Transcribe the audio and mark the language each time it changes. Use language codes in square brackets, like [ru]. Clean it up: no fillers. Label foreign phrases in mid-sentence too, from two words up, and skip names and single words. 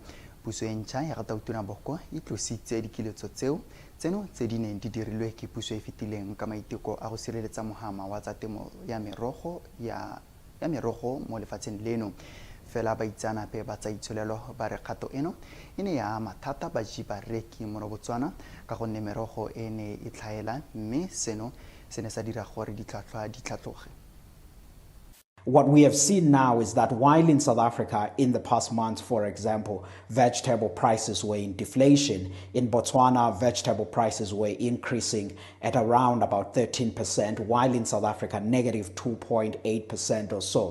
[tn] Puso e ntšha ya Gatautona Boko e tlositse dikiletso tseno tse di neng di dirilwe ke puso e fetileng ka maiteko a go sireletsa mohama wa tsa temo ya merogo mo lefatsheng leno. Fela baitsanape ba tsa itsholelo ba re kgato eno e ne ya mathata ba jibareki mo Botswana ka gonne merogo e ne e tlhaela mme seno se ne sa dira gore ditlhwatlhwa di tlhatloge. [en] What we have seen now is that while in South Africa, in the past months, for example, vegetable prices were in deflation, in Botswana, vegetable prices were increasing at around about 13%, while in South Africa, negative 2.8% or so.